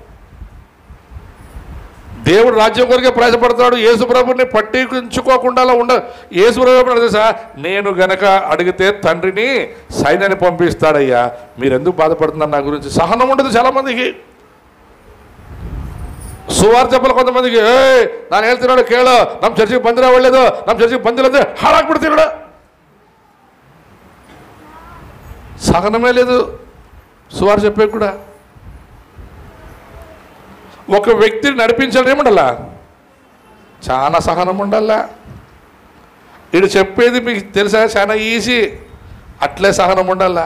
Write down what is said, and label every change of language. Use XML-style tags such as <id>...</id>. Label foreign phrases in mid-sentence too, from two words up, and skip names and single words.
<te>దేవుడు రాజ్యం కొరకే ప్రయాసపడతాడు. యేసుప్రభుని పట్టించుకోకుండా యేసుప్రభు తెలుసా, నేను గనక అడిగితే తండ్రిని సైన్యాన్ని పంపిస్తాడయ్యా, మీరెందుకు బాధపడుతున్నారు నా గురించి? సహనం ఉండదు చాలామందికి. సువార్తె చెప్పలు కొంతమందికి</te> <kn>ನಾನು ಹೇಳ್ತಿರೋದು ಕೇಳು, ನಮ್ಮ ಚರ್ಚಿಗೆ ಬಂದಿರೋ ಒಳ್ಳೇದು, ನಮ್ಮ ಚರ್ಚಿಗೆ ಬಂದಿಲ್ಲ ಅಂದ್ರೆ ಹಾಳಾಗ್ಬಿಡ್ತೀರ.</kn> <te>సహనమే లేదు సువార్ చెప్పే కూడా. ఒక వ్యక్తిని నడిపించాలి ఏముండాలా? చాలా సహనం ఉండాలా. వీడు చెప్పేది మీకు తెలుసా చాలా ఈజీ, అట్లే సహనం ఉండాలా.</te>